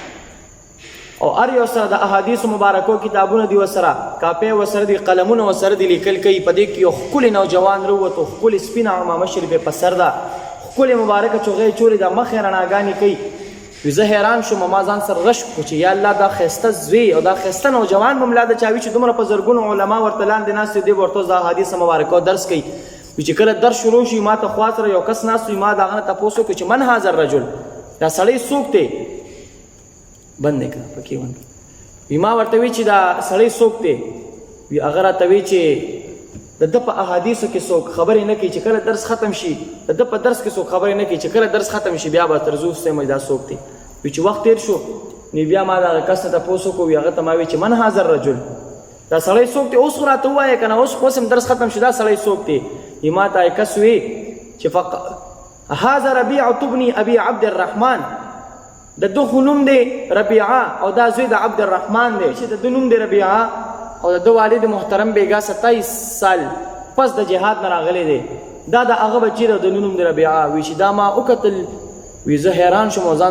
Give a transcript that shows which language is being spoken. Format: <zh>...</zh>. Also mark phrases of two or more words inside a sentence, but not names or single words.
<ps>او هر یو سره د احادیثو مبارکو کتابونه دي ورسره کاپۍ ورسره دي قلمونه ورسره دي لیکل کوي په دې کې یو ښکلی نوجوان راووتو ښکلې سپینه عمامه شریفې په سر ده ښکلې مبارکه چوغۍ چولې ده مخ یې رڼاګانې کوي وی زه حیران شوم ما ځان سره رشک کړو چې یا الله دا ښایسته زوی او دا ښایسته نوجوان به ملا د چا وي چې دومره په زرګونو علما ورته لاندې ناست دي ورته د احادیث مبارکو درس کوي وی چې کله درس شروع شي ما ته خوا سره یو کس ناست وي ما د هغه نه تپوس وکړو چې</ps> <ar>من هذا الرجل</ar> <ps>دا سړی څوک دی بند یې کړه پکې ونه وی ما ورته وی چې دا سړی څوک دی وی هغه راته وی چې د ده په احادیثو کې څوک خبرې نه کوي چې کله درس ختم شي د ده په درس کې څوک خبرې نه کوي چې کله درس ختم شي بیا به تر زه وستیم دا څوک دی وی چې وخت تېر شو نو بیا ما د هغه کس نه تپوس وکړو وی هغه ته ما وی چې</ps> <ar>من هذا الرجل</ar> <ps>دا سړی څوک دی اوس خو راته ووایه که نه اوس خو هم درس ختم شي دا سړی څوک دی وی ما ته کس وی چې</ps> <ar>هذا ربیعة ابن ابي عبد الرحمن</ar> <ps>د ده خو نوم دی ربیعه او دا زوی د عبد الرحمن دی چې د ده نوم دی ربیعه او د ده والد محترم بیګا 27 سال پس د جهاد نه راغلی دی دا د هغه بچی دی او د نوم دی ربیعه وی چې دا ما وکتل وی زه حیران شوم او ځان</ps>